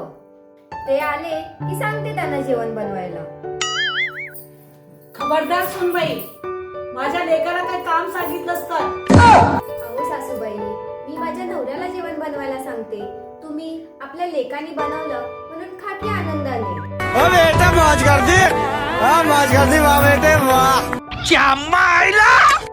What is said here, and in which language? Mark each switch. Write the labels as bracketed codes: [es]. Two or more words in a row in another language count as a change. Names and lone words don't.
[mr] ते आले की सांगते त्यांना जेवण बनवायला. खबरदार सुनबाई, माझ्या लेकाला काय काम सांगितलंस तर. अहो सासूबाई, मी माझ्या नवऱ्याला जेवण बनवायला सांगते. तुम्ही आपल्या लेकानी बनवलं म्हणून खा की आनंदाने. [hi] ओ बेटा मौज कर दी, मौज कर दी वाह बेटे वाह. [mr] क्या मायला.